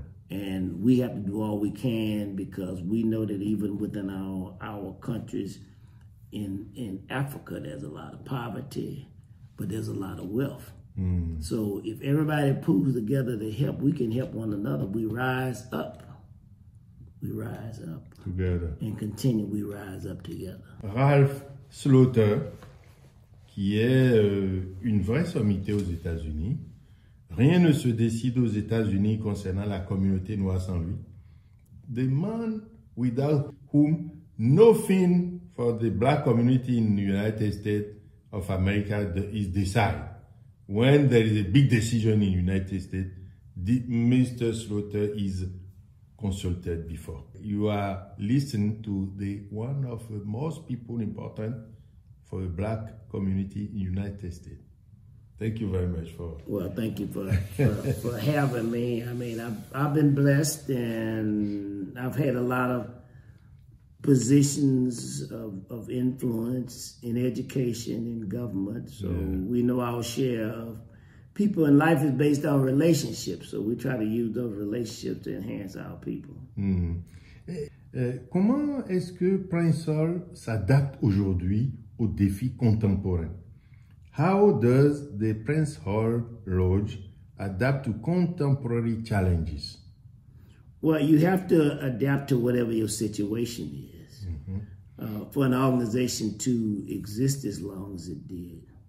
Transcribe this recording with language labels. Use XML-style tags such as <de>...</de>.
<en>And we have to do all we can because we know that even within our countries in Africa, there's a lot of poverty, but there's a lot of wealth. So if everybody pulls together to help, we can help one another. We rise up. We rise up. Together. And continue, we rise up together.</en> <fr>Ralph Slaughter, qui est une vraie sommité aux États-Unis. Rien ne se décide aux États-Unis concernant la communauté noire sans lui.</fr> <en>The man without whom nothing for the black community in the United States of America is decided. When there is a big decision in the United States, Mr. Slaughter is consulted before. You are listening to one of the most people important for the black community in the United States. Thank you very much for. Well, thank you for having me. I mean, I've been blessed, and I've had a lot of positions of influence in education, in government. So we know our share of people in life is based on relationships. So we try to use those relationships to enhance our people.</en> <fr>Comment est-ce que Prince Hall s'adapte aujourd'hui aux défis contemporains?</fr> <en>How does the Prince Hall Lodge adapt to contemporary challenges? Well, you have to adapt to whatever your situation is. for an organization to exist as long as it did.</en>